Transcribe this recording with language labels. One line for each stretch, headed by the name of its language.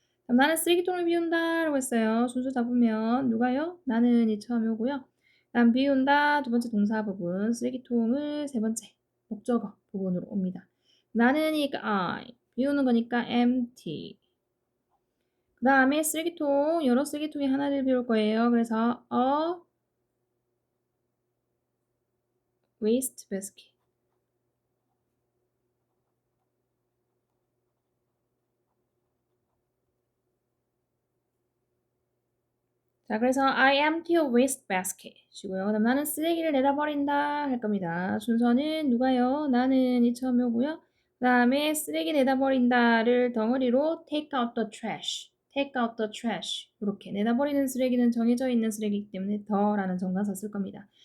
Korean: 그럼 나는 쓰레기통을 비운다 라고 했어요. 순서 잡으면 누가요? 나는이 처음에 오고요. 난 비운다 두 번째 동사 부분, 쓰레기통을 세 번째 목적어 부분으로 옵니다. 나는이니까 I, 비우는 거니까 empty. 그 다음에 쓰레기통, 여러 쓰레기통에 하나를 비울 거예요. 그래서
English: a waste basket.
Korean: 자, 그래서
English: I empty a waste basket
Korean: 시고요. 그다음 나는 쓰레기를 내다 버린다 할 겁니다. 순서는 누가요? 나는이 처음에 오고요. 그 다음에 쓰레기 내다 버린다를 덩어리로
English: take out the trash,
Korean: take out the trash 이렇게 내다 버리는 쓰레기는 정해져 있는 쓰레기이기 때문에 더라는 정관사 쓸 겁니다.